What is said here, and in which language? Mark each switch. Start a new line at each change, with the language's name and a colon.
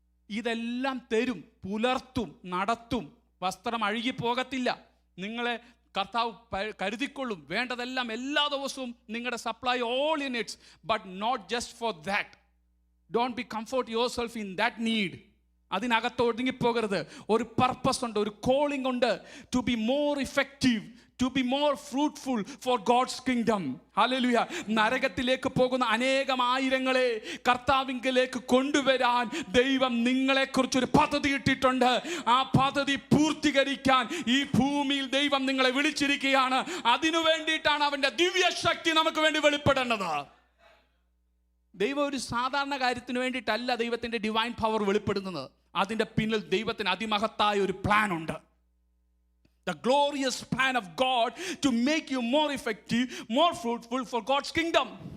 Malayalam: ഇതെല്ലാം തരും, പുലർത്തും, നടത്തും. വസ്ത്രം അഴുകിപ്പോകത്തില്ല. നിങ്ങളെ കർത്താവ് കരുതിക്കൊള്ളും. വേണ്ടതെല്ലാം എല്ലാ ദിവസവും നിങ്ങളുടെ
English: Supply all in its. But not just for that. Don't be comfort yourself in that need.
Malayalam: അതിനകത്ത് ഒതുങ്ങിപ്പോകരുത്. ഒരു പർപ്പസ് ഉണ്ട്, ഒരു കോളിംഗ് ഉണ്ട്.
English: To be more effective, to be more fruitful for God's kingdom. Hallelujah.
Malayalam: നരകത്തിലേക്ക് പോകുന്ന അനേകം ആയിരങ്ങളെ കർത്താവിങ്കലേക്ക് കൊണ്ടുവരാൻ ദൈവം നിങ്ങളെക്കുറിച്ചൊരു പദ്ധതി ഇട്ടിട്ടുണ്ട്. ആ പദ്ധതി പൂർത്തീകരിക്കാൻ ഈ ഭൂമിയിൽ ദൈവം നിങ്ങളെ വിളിച്ചിരിക്കുകയാണ്. അതിനു വേണ്ടിയിട്ടാണ് അവൻ്റെ ദിവ്യശക്തി നമുക്ക് വേണ്ടി വെളിപ്പെടേണ്ടത്. ദൈവം ഒരു സാധാരണ കാര്യത്തിന് വേണ്ടിയിട്ടല്ല ദൈവത്തിൻ്റെ ഡിവൈൻ പവർ വെളിപ്പെടുന്നത്. അതിൻ്റെ പിന്നിൽ ദൈവത്തിന് അതിമഹത്തായ ഒരു പ്ലാൻ ഉണ്ട്.
English: The glorious plan of God to make you more effective, more fruitful for God's kingdom.